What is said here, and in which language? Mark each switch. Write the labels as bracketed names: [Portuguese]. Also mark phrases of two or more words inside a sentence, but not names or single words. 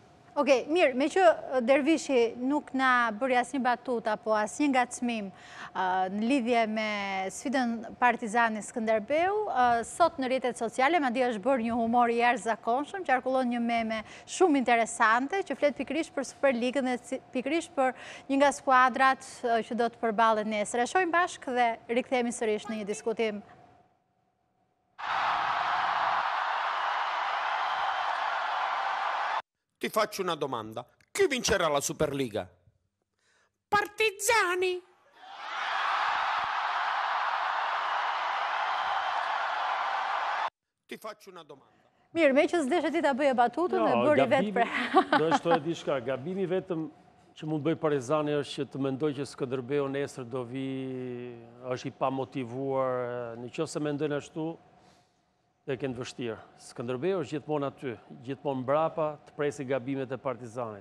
[Albanian] Okej, mirë, me që Dervishi nuk na bëri asnjë batut apo asnjë ngacmim në lidhje me sfidën Partizani Skënderbeu, sot në rrjetet sociale madje është bërë një humor i jashtëzakonshëm, qarkullon një meme shumë interesante që flet pikërisht për Superligën dhe pikërisht për një nga skuadrat që do të përballet nesër. E shohim bashkë dhe rikthehemi sërish në një diskutim. [Italian] Ti faccio una domanda. Chi vincerà la Superliga? Partizani! Ti faccio una domanda. [Albanian] Mirë, me që s'deshe ti ta bëje batutën e bëri vetë pre. Do është të diçka, gabimi vetëm që mund bëj Partizani është që të mendoj që Skënderbeu nesër do vi, është i pa motivuar, në qoftë se mendojnë ashtu, dhe kënë të vështirë. Skënderbeu është gjithmonë aty, gjithmonë mbrapa të presi gabimet e Partizanit.